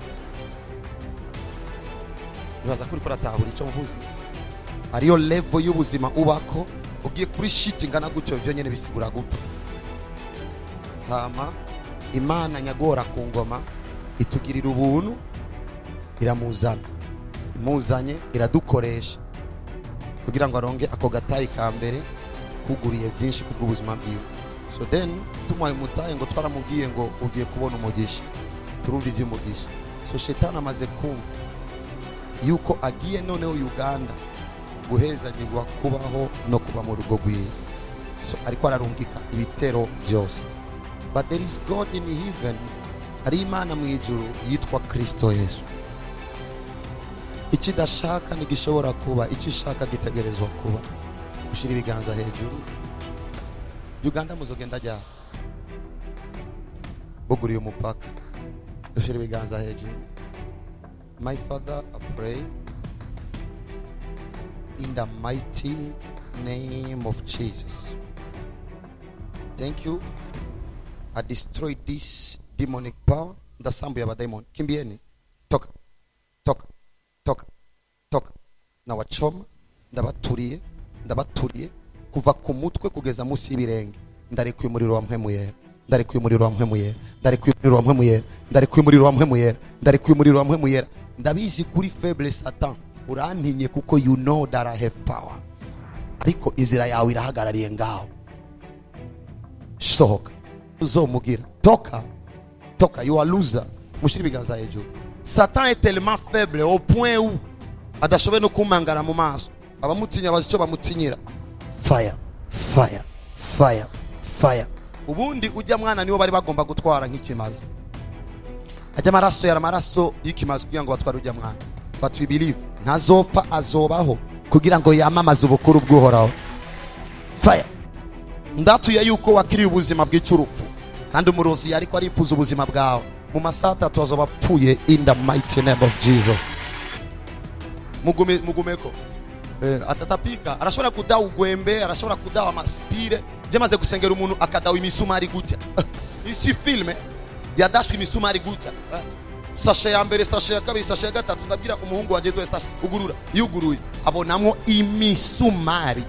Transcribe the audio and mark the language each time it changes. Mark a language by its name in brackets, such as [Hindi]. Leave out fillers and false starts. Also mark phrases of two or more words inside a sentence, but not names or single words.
[Rundi] Nibaza kuri kuratahura ico mvuze ariyo level y'ubuzima ubako ugiye kuri shit ngana gutyo byo nyene bisigura gupfa. Hama Imana nyagora ku ngoma itugirira ubuntu iramuzana imuzanye iradukoresha kugira ngo aronge ako gatayi ka mbere kuguriye byinshi kubw'ubuzima bwiwe. [English] So then [Rundi] tumuhaye umutahe ngo twaramubwiye ngo ugiye kubona umugisha turumva iby'umugisha So shetani amaze kumva yuko agiye noneho Uganda guhezagirwa kubaho no kuba mu rugo rwiwe. So ariko ararungika ibitero byose. [English] But there is God in heaven. [Rundi] Hari Imana mu ijuru yitwa Kristo Yesu. Ikidashaka ntigishobora kuba, ikishaka gitegerezwa kuba. Ushira ibiganza hejuru. Uganda muzogenda jya buguriye umupaka. Ushira ibiganza hejuru. [English] My Father, I pray in the mighty name of Jesus. Thank you. I destroyed this demonic power. [Rundi] Ndasambu ya [Swahili] demon. Kimbieni. Toka. Toka. Toka. Toka. Na wachoma. Ndabaturiye. [Rundi] Kuva ku mutwe kugeza munsi y'ibirenge. Ndarekuye umuriro wa mpwemu yera. Ndarekuye umuriro wa mpwemu yera. Ndarekuye umuriro wa mpwemu yera. Ndarekuye umuriro wa mpwemu yera. Ndarekuye umuriro wa mpwemu yera. Ndabizi kuri faible Satan. Urantinye kuko [English] you know that I have power. [Rundi] Ariko inzira yawe irahagarariye ngaho. Sohoka. Uzomugira. Toka. Toka. [English] You are loser. [Rundi] Mushiri biganza hejuru. [French] Satan est tellement faible au point où [Rundi] adashoboye no kumangara mu maso. Abamutinya bazico bamutinyira. [English] Fire. Fire. Fire. Fire. [Rundi] Ubundi ujya mwana niwo bari bagomba gutwara nk'ikimazi. Ajya amaraso yara amaraso y'ikimazi kugira ngo batware ujya mwana. [English] But we believe [Rundi] ntazopfa azobaho kugira ngo yamamaze ubukuru bw'uhoraho. Fire. Ndatuye yuko wakiriye ubuzima bw'icurupfu kandi umurozi yari ko arifuza ubuzima bwawe. Mu masaha 3 azoba apfuye [English] in the mighty name of Jesus. [Rundi] Mugumeko atatapika arashobora kudawa ugwembe, arashobora kudawa amaspire. Je maze gusengera umuntu akadawa imisumari gutya. Isi filme yadashwe imisumari gutya. Sashe ya mbere, sashe ya kabiri, sashe ya gatatu. Ndabwira umuhungu wanje twe sashe ugurura yuguruye abonamwo imisumari.